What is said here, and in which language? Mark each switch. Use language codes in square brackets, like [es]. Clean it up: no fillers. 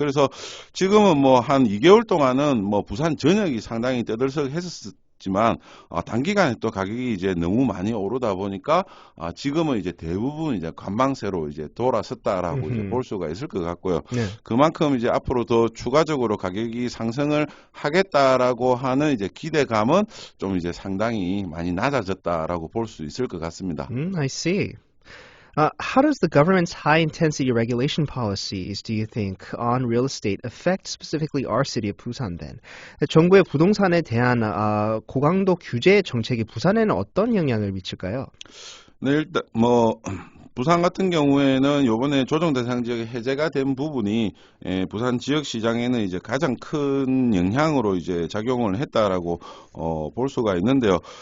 [ko] 그래서 지금은 뭐 한 2개월 동안은 뭐 부산 전역이 상당히 떠들썩했었지만 단기간에 또 가격이 이제 너무 많이 오르다 보니까 지금은 이제 대부분 이제 관망세로 이제 돌아섰다라고 이제 볼 수가 있을 것 같고요. 네. 그만큼 이제 앞으로 더 추가적으로 가격이 상승을 하겠다라고 하는 이제 기대감은 좀 이제 상당히 많이 낮아졌다라고 볼 수 있을 것 같습니다. [en] I see. How does the government's high-intensity regulation policies, do you think, on real estate affect specifically our city of Busan then? [ko] 정부의 부동산에 대한 고강도 규제 정책이 부산에는 어떤 영향을 미칠까요? 네, 일단 뭐 부산 같은 경우에는 요번에 조정 대상 지역에 해제가 된 부분이 부산 지역 시장에는 이제 가장 큰 영향으로 이제 작용을 했다라고 볼 수가 있는데요.